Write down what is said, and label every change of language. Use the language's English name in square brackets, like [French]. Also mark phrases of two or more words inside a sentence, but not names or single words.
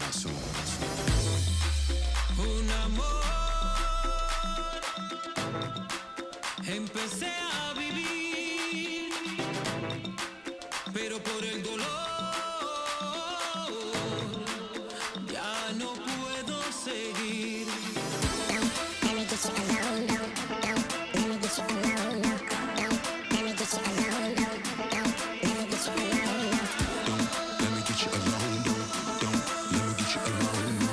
[Spanish] Un amor, empecé a vivir, pero por el dolor ya no puedo seguir. [English] Let me get you alone, no. Let me get you alone, no. Let me get you alone, no. Let me get you alone, no. Let me get you alone, no. Let me get you alone, no.